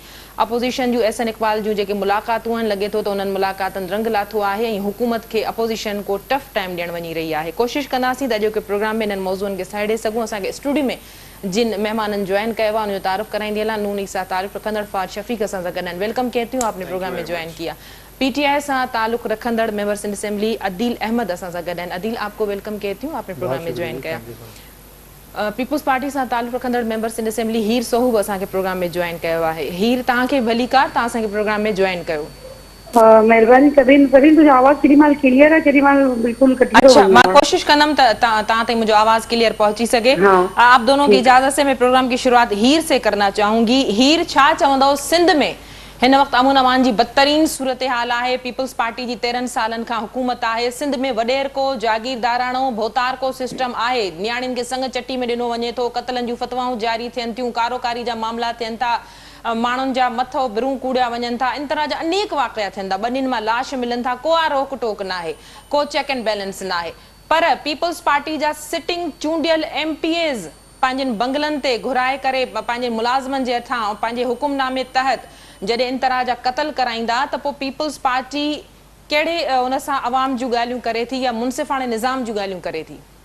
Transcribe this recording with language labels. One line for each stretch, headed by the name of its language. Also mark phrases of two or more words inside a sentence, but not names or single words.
Sindhi: अपोज़िशन जूं SN इक़बाल जूं जेके मुलाक़ातूं आहिनि, लॻे थो त उन्हनि मुलाक़ातनि रंग लाथो आहे ऐं हुकूमत खे अपोज़िशन को
English: tough time
Sindhi: ॾियणु वञी रही आहे। कोशिशि कंदासीं त अॼोके प्रोग्राम में इन्हनि मौज़ूअनि खे साइडे सघूं। असांखे स्टूडियो में जिन मेहमाननि ज्वाइन कयो आहे उनजो तारुफ़ कराईंदी हलां। नून ईसा तारुफ़ रखंदड़ फ़ाद शफ़ीक़ असां सां गॾु आहिनि।
Urdu: ویلکم کہتی ہوں، آپ نے پروگرام میں جوائن کیا.
Sindhi: PTI सां ताल्लुक़ रखंदड़ मेंबर सिंध असेंबली अदील अहमद असां सां गॾु आहिनि। अदील,
Urdu: آپ کو ویلکم کہتی ہوں، آپ نے پروگرام میں جوائن کیا.
Sindhi: पीपल्स पार्टी सां ताल्लुक़ रखंदड़ मेंबर सिंध असेंबली हीर सोहू बि असांखे प्रोग्राम में ज्वाइन कयो आहे। हीर, तव्हांखे भली कार, तव्हां असांखे प्रोग्राम में ज्वाइन कयो। महिरबानी सभिनि तुंहिंजो आवाज़ केॾी महिल क्लियर आहे, केॾी महिल बिल्कुलु कटी थो अच्छा, वञे। मां कोशिशि कंदमि त तव्हां ताईं मुंहिंजो आवाज़ क्लियर पहुची सघे।
Urdu: آپ دونوں کی اجازت سے میں پروگرام کی شروعات ہیر سے کرنا چاہوں گی.
Sindhi: हीर, छा चवंदव सिंध में हिन वक़्तु अमन अमान जी बदतरीन सूरत हाल आहे। पीपल्स पार्टी जी 13 सालनि खां हुकूमत आहे। सिंध में वॾेर को जागीरदाराणो भोतार को सिस्टम आहे। नियाणियुनि खे संग चटी में ॾिनो वञे थो। क़तलनि जूं फतवाऊं जारी थियनि थियूं। कारोकारी जा मामला थियनि था। माण्हुनि जा मथो बिरूं कूड़िया वञनि था। इन तरह जा अनेक वाक़िया थियनि था। ॿनियुनि मां लाश मिलनि था। को रोक टोक न आहे, को
English: check and balance
Sindhi: न आहे। पर पीपल्स पार्टी जा सिटिंग चूंडियल MPAs पंहिंजनि बंगलनि ते घुराए करे पंहिंजे मुलाज़िमनि जे हथां ऐं पंहिंजे हुकुमनामे तहत जॾहिं इन तरह जा क़तल कराईंदा त पोइ पीपल्स पार्टी कहिड़े उन सां अवाम जूं ॻाल्हियूं करे थी या मुनसिफ़ाणे निज़ाम जूं ॻाल्हियूं करे थी?